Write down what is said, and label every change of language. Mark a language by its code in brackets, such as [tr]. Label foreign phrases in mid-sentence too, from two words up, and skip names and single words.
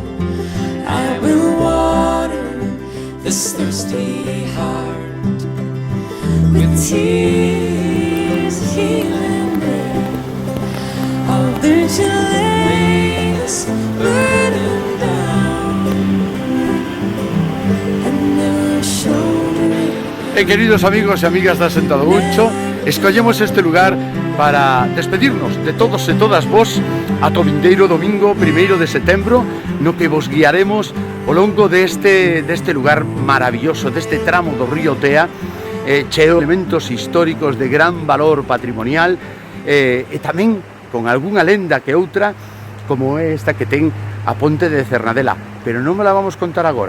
[en] I will water this thirsty heart with tears of healing there. I'll learn to lay this burden down and never shoulder it. [gl] Queridos amigos e amigas da Senta do Bucho, escollemos este lugar para despedirnos de todos e todas vos ata o vindeiro domingo 1º de setembro, no que vos guiaremos ao longo deste lugar maravilloso, deste tramo do río Tea, cheo de elementos históricos de gran valor patrimonial, e tamén con algunha lenda que outra, como é esta que ten a ponte de Cernadela, pero non me la vamos contar agora.